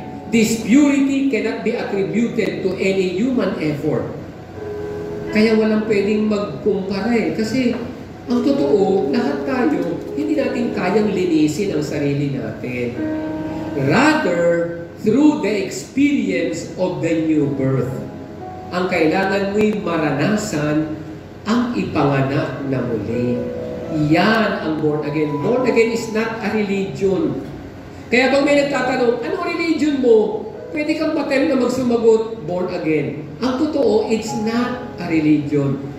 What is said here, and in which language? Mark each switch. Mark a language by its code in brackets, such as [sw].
[en] This purity cannot be attributed to any human effort. [tl] Kaya walang pwedeng magkumpara eh. Kasi ang totoo, lahat tayo, hindi natin kayang linisin ang sarili natin. [en] Rather, through the experience of the new birth. [tl] Ang kailangan mo'y maranasan ang ipanganak na muli. Yan ang born again. [en] Born again is not a religion. [tl] Kaya pag may nagtatanong, anong religion mo? Pwede kang matem na magsumagot, born again. Ang totoo, [en] it's not a religion.